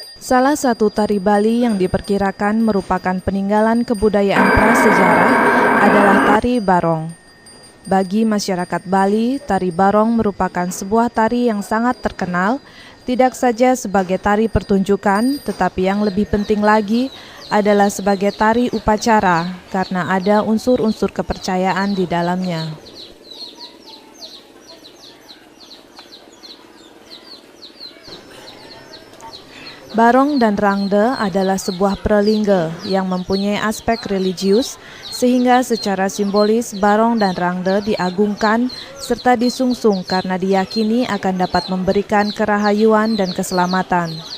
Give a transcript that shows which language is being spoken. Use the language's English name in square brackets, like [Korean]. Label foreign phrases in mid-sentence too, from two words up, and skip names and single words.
[Indonesian] Salah satu tari Bali yang diperkirakan merupakan peninggalan kebudayaan prasejarah adalah tari barong. Bagi masyarakat Bali, tari barong merupakan sebuah tari yang sangat terkenal, tidak saja sebagai tari pertunjukan, tetapi yang lebih penting lagi adalah sebagai tari upacara karena ada unsur-unsur kepercayaan di dalamnya. Barong dan rangde adalah sebuah pralingga yang mempunyai aspek religius, sehingga secara simbolis barong dan rangde diagungkan serta disungsung karena diyakini akan dapat memberikan kerahayuan dan keselamatan.